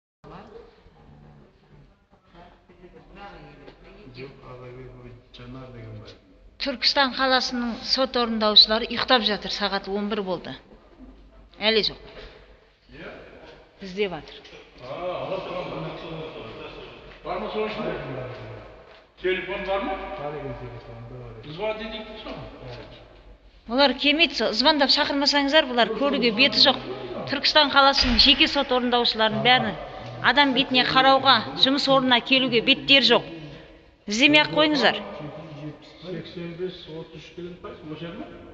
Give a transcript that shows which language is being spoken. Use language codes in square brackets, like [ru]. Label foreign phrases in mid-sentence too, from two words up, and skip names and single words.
[kk] Түркістан қаласының сот орындаушылары ұйықтап жатыр, сағат 11 болды. Әлі жоқ. Іздеп жатыр. [tr] Var mı sonuçta? Telefon var mı? Звонить edeyim sonra. [kk] Олар келмейді, звондап шақырмасаңыздар, бұлар көруге беті жоқ. Түркістан қаласының жеке сот орындаушыларын бәрін адам бетіне қарауға, жұмыс орнына келуге беттері жоқ. Іздемей ақ қойыңыздар. 85-33 деген қайсы? Осы ма?